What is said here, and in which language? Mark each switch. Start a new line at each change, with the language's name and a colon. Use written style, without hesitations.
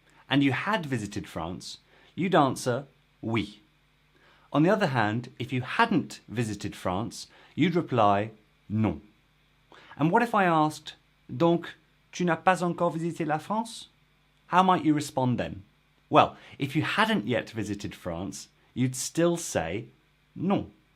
English: And you had visited France, you'd answer oui. On the other hand, if you hadn't visited France, you'd reply non. And what if I asked,
French: donc, tu n'as pas encore visité la France?
English: How might you respond then? Well, if you hadn't yet visited France, you'd still say non.